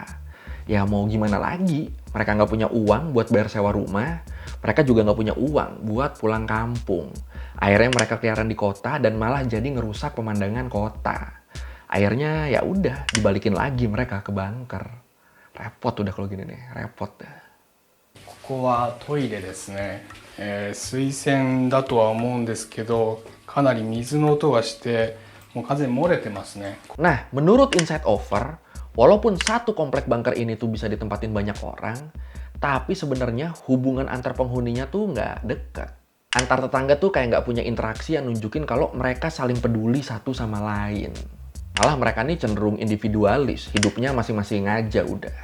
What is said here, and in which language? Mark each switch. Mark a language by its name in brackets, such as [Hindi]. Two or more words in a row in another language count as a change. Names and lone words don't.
[Indonesian] Ya mau gimana lagi, mereka nggak punya uang buat bayar sewa rumah, mereka juga nggak punya uang buat pulang kampung. Akhirnya mereka keliaran di kota dan malah jadi ngerusak pemandangan kota. Akhirnya ya udah dibalikin lagi mereka ke bunker. Repot udah kalau gini nih, repot dah. [Japanese] ここはトイレですね、水洗だとは思うんですけど、かなり水の音がしてもう完全に漏れてますね。 [Indonesian] Nah, menurut Inside Over, walaupun satu komplek bunker ini tuh bisa ditempatin banyak orang, tapi sebenarnya hubungan antar penghuninya tuh nggak deket. Antar tetangga tuh kayak nggak punya interaksi yang nunjukin kalau mereka saling peduli satu sama lain. Malah mereka nih cenderung individualis, hidupnya masing-masing aja udah.